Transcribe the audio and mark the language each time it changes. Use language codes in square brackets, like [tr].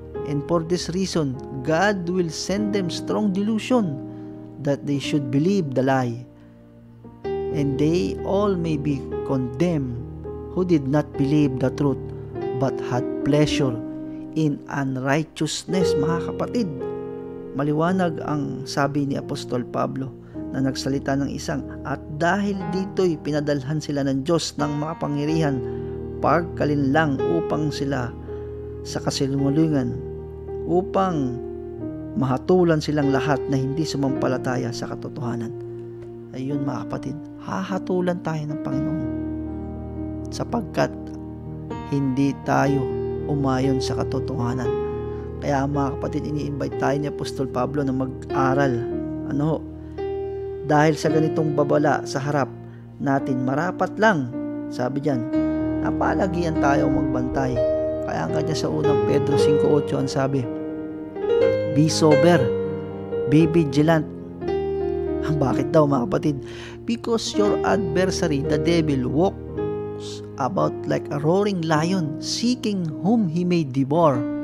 [en] And for this reason, God will send them strong delusion that they should believe the lie, and they all may be condemned who did not believe the truth but had pleasure in unrighteousness. [tl] Mga kapatid, maliwanag ang sabi ni Apostol Pablo na nagsalita ng isang, at dahil dito'y pinadalhan sila ng Diyos ng makapangyarihan pagkalinlang upang sila sa kasinungalingan, upang mahatulan silang lahat na hindi sumampalataya sa katotohanan. Ayun, mga kapatid, hahatulan tayo ng Panginoon sapagkat hindi tayo umayon sa katotohanan. Kaya, mga kapatid, ini-invite tayo ni Apostol Pablo na mag-aral. Dahil sa ganitong babala sa harap natin, marapat lang, sabi diyan, napalagian tayo magbantay. Kaya ang kanya sa unang Pedro 5:8 ang sabi, [en] be sober, be vigilant. [tl] Bakit daw, mga kapatid? [en] Because your adversary, the devil, walks about like a roaring lion, seeking whom he may devour.